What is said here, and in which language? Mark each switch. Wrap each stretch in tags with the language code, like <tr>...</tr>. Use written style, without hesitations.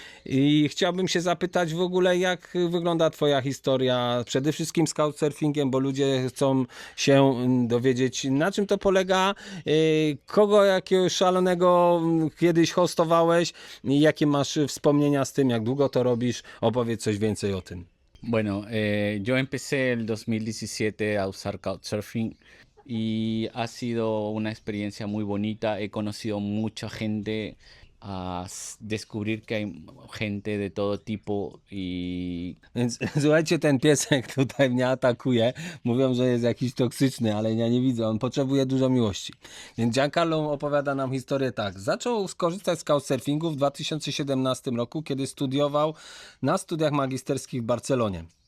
<pl>I chciałbym się zapytać w ogóle, jak wygląda twoja historia, przede wszystkim z couchsurfingiem, bo ludzie chcą się dowiedzieć, na czym to polega, kogo jakiegoś szalonego kiedyś hostowałeś i jakie masz wspomnienia z tym, jak długo to robisz, opowiedz coś więcej o tym.</pl> <es>Bueno, yo empecé el 2017 a usar Couchsurfing y ha sido una experiencia muy bonita. He conocido mucha gente, a descubrir que hay gente de todo tipo y</es> <pl>Więc słuchajcie, ten piesek tutaj mnie atakuje. Mówią, że jest jakiś toksyczny, ale ja nie widzę. On potrzebuje dużo miłości. Więc Giancarlo opowiada nam historię tak. Zaczął skorzystać z couchsurfingu w 2017 roku, kiedy studiował na studiach magisterskich w Barcelonie.</pl>